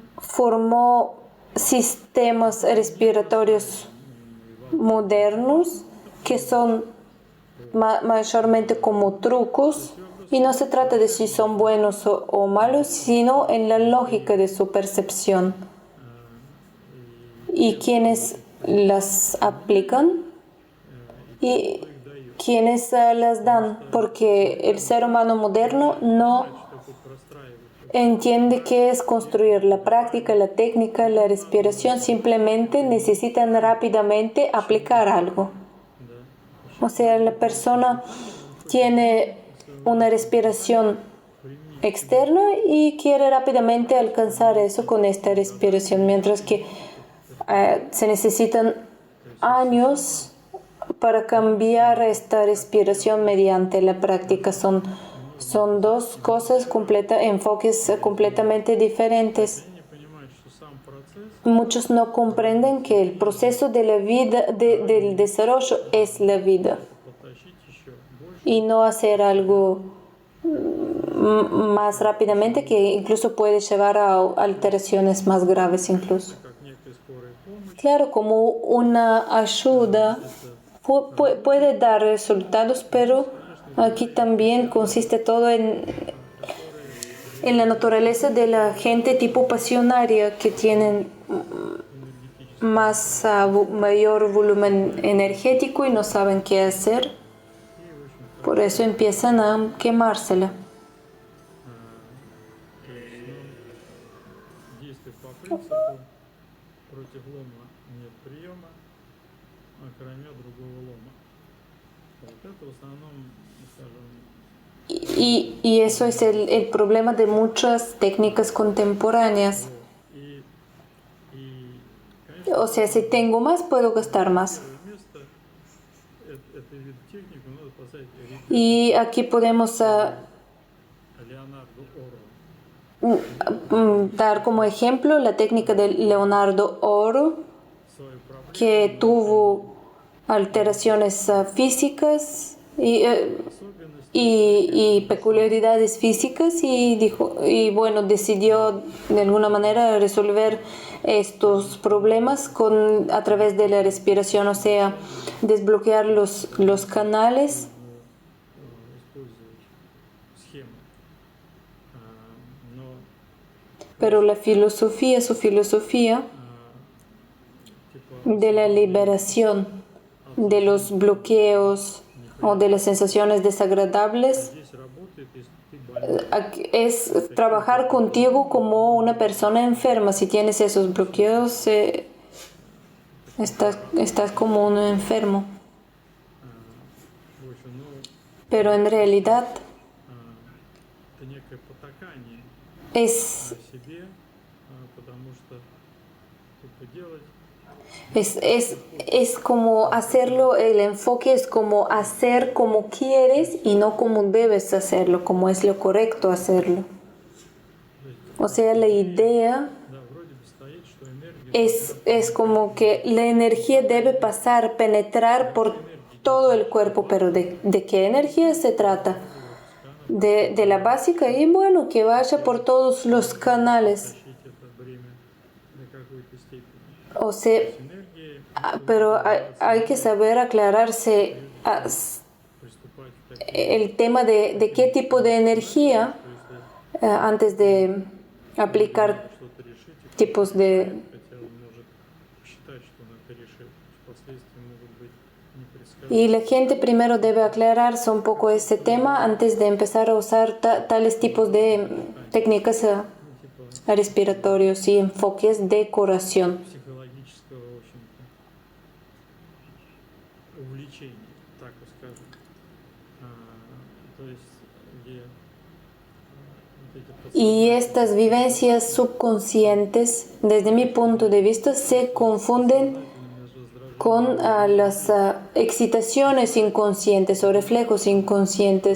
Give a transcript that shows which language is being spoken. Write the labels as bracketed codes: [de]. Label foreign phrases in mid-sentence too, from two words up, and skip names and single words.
[es] formó sistemas respiratorios modernos que son mayormente como trucos, y no se trata de si son buenos o malos, sino en la lógica de su percepción. Y quienes las aplican y quienes las dan, porque el ser humano moderno no [ru] что тут простраивать. [es] entiende qué es construir. La práctica, la técnica, la respiración simplemente necesitan rápidamente aplicar algo. O sea, la persona tiene una respiración externa y quiere rápidamente alcanzar eso con esta respiración, mientras que se necesitan años para cambiar esta respiración mediante la práctica. Son dos cosas, enfoques completamente diferentes. [ru] Не понимают, что сам процесс [es] Muchos no comprenden que el proceso de la vida, del desarrollo, es la vida, [ru] потащить еще больше, [es] y no hacer algo más rápidamente, que incluso puede llevar a alteraciones más graves incluso. [ru] как некой скорой помощи, [es] Claro, como una ayuda puede dar resultados, pero aquí también consiste todo en la naturaleza de la gente tipo pasionaria que tienen más mayor volumen energético y no saben qué hacer. [ru] И, в общем-то, [es] Por eso empiezan a quemársela. [ru] то есть, действует по принципу против лома нет приема, кроме другого лома. Вот это в основном, скажем, [es] Y eso es el problema de muchas técnicas contemporáneas. [ru] и, конечно, [es] O sea, si tengo más, puedo gastar más. [ru] первое место этой вид технику надо поставить [es] Y aquí podemos [ru] Леонардо Оро. [es] dar como ejemplo la técnica de Leonardo Oro, [ru] Свою проблему [es] que tuvo alteraciones físicas y peculiaridades físicas y bueno, decidió de alguna manera resolver estos problemas a través de la respiración, o sea, desbloquear los canales. [ru] использовать схему. Но [es] Pero su filosofía [ru] типа [es] de la liberación de los bloqueos o de las sensaciones desagradables [ru] здесь работает, если ты больной. [es] es trabajar contigo como una persona enferma. Si tienes esos bloqueos, estás como un enfermo. [ru] В общем, [es] Pero en realidad [ru] это некое потакание [es] es, [ru] себе, потому что типа делать [es] es como hacerlo, el enfoque es como hacer como quieres y no como debes hacerlo, como es lo correcto hacerlo. O sea, la idea [ru] да, вроде бы стоит, что энергия [es] es como que la energía debe pasar, penetrar por todo el cuerpo, pero ¿de qué energía se trata? De la básica y bueno, que vaya por todos los canales. [ru] тащить это бремя до какой-то степени. [es] O sea, [ru] Энергии [es] pero hay que saber aclararse [ru] приступать к таким, [es] el tema de qué tipo de energía [ru] что если [es] antes de aplicar [ru] что-то решить, [es] tipos de... [ru] хотя он может считать, что он это решил, последствия могут быть непредсказуемы. [es] Y la gente primero debe aclararse un poco ese tema antes de empezar a usar tales tipos de técnicas [ru] Типа [es] respiratorios y enfoques de curación. [ru] психологического, в общем-то, увлечения, так вот скажем. То есть, где вот эти [es] Y estas vivencias subconscientes, desde mi punto de vista, se confunden con las excitaciones inconscientes o reflejos inconscientes.